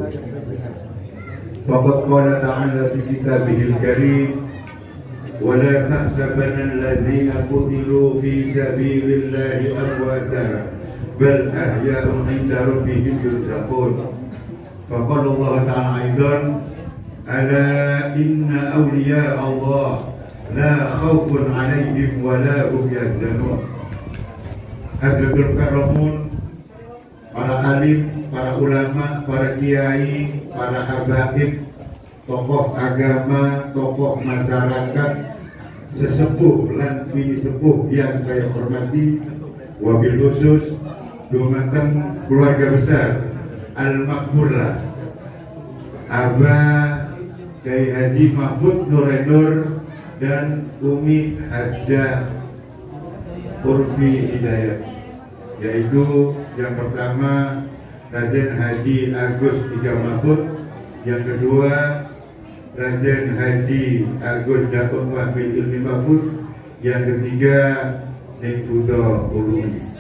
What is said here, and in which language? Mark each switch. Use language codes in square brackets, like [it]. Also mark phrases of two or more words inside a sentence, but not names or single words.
[ar] فقد قال تعالى في كتابه الكريم ولا تحسبن الذين قتلوا في سبيل الله أمواتا بل أحياء عند ربهم يرزقون فقال الله تعالى أيضا ألا إن أولياء الله لا خوف عليهم ولا هم يحزنون. حاضرين كرام, [id] para alim, para ulama, para kiai, para habaib, tokoh agama, tokoh masyarakat, [jv] sesepuh lan bini sepuh [id] yang saya hormati, [ar] وبالخصوص [id] dumateng keluarga besar Al-Makmurlah Abah Kiai Haji Mahfud Nur dan Umi Hajjah Urfi Hidayat, yaitu yang pertama Raden Haji Agus Tiga Mahfud, yang kedua Raden Haji Agus Datuk Wahid Ilmi Mahfud, yang ketiga Ning Budo Ulumi.